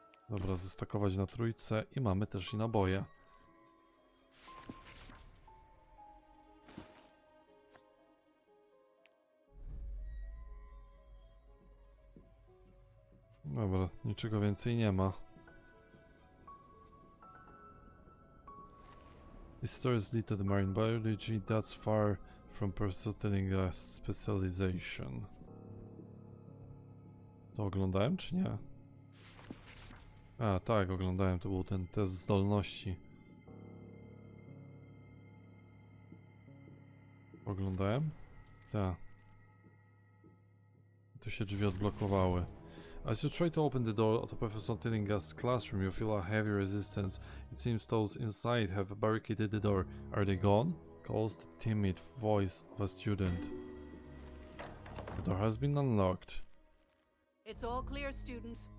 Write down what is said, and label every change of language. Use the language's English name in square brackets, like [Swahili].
[Polish] Dobra, zestakować na trójce i mamy też i naboje. Dobra, niczego więcej nie ma. [English] This story is related to marine biology, that's far from pursuing a specialization. [Polish] To oglądałem czy nie? A, tak, oglądałem, to był ten test zdolności. Oglądałem? Tak. Tu się drzwi odblokowały. [English] As you try to open the door to Professor Tillinghast's classroom, you feel a heavy resistance. It seems those inside have barricaded the door. Are they gone? Calls the timid voice of a student. The door has been unlocked. It's all clear, students.